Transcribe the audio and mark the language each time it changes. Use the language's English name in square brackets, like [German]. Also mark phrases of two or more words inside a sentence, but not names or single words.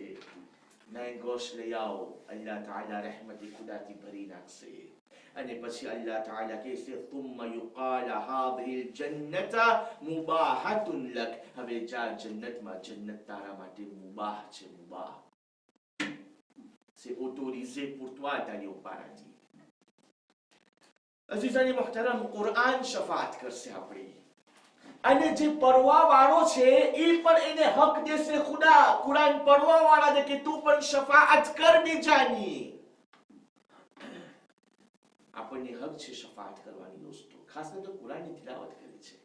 [Gujarati] મેંગોસ લઈ આવો, અલ્લાહ તઆલા રહેમતે ખુદાથી ભરી નાખશે. અને પછી અલ્લાહ તઆલા કહેશે, [Arabic] ثم يقال هذه الجنة مباحة لك. [Gujarati] હવે જા જન્નતમાં, જન્નત તારા માટે મુબાહ છે, મુબાહ. [French] C'est autorisé pour toi d'aller au paradis. [Gujarati] અઝીઝાની મુહતરમ, કુરાન શફાઅત કરશે આપણી. અને જે પડવા વાળો છે એ પણ એને હક દેશે ખુદા, કુરાન પડવા વાળાને, કે તું પણ શફાઅત કર બીજાની. આપણને હક છે શફાઅત કરવાની દોસ્તો, ખાસ કરીને કુરાનની તિલાવત કરી છે.